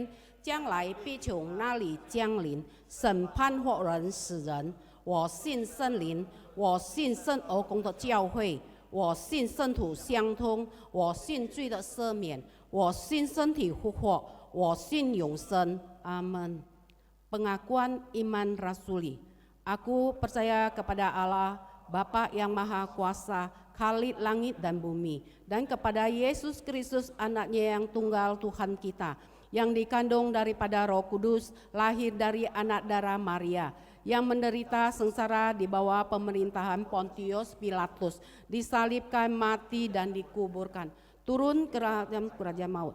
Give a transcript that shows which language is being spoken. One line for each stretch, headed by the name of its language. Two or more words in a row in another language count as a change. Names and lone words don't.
Chinese: 将来必从那里降临，审判活人死人。我信圣灵，我信圣而公的教会，我信圣土相通，我信罪的赦免，我信身体复活，我信永生。
Indonesian: 阿门。Pengakuan iman rasuli. Aku percaya kepada Allah, Bapa yang Maha Kuasa, Khalid langit dan bumi, dan kepada Yesus Kristus, Anaknya yang tunggal Tuhan kita, yang dikandung daripada Roh Kudus, lahir dari anak darah Maria, yang menderita sengsara di bawah pemerintahan Pontius Pilatus, disalibkan, mati dan dikuburkan, turun ke kerajaan maut.